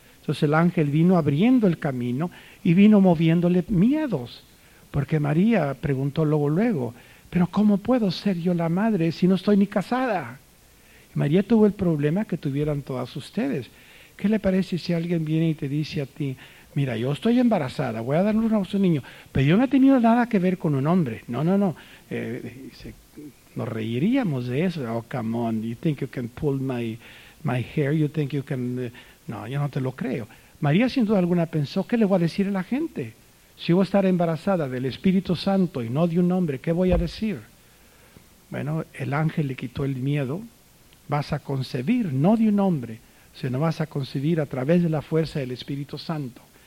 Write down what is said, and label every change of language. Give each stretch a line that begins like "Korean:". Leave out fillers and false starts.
Spanish: Entonces el ángel vino abriendo el camino y vino moviéndole miedos, porque María preguntó luego, ¿pero cómo puedo ser yo la madre si no estoy ni casada? Y María tuvo el problema que tuvieran todas ustedes. ¿Qué le parece si alguien viene y te dice a ti, mira, yo estoy embarazada, voy a dar luz a un niño, pero yo no he tenido nada que ver con un hombre? No. Nos reiríamos de eso.
English: Oh, come on, you think you can pull my hair, you think you can...
Spanish: No, yo no te lo creo. María sin duda alguna pensó, ¿qué le voy a decir a la gente? Si voy a estar embarazada del Espíritu Santo y no de un hombre, ¿qué voy a decir? Bueno, el ángel le quitó el miedo. Vas a concebir, no de un hombre, sino vas a concebir a través de la fuerza del Espíritu Santo.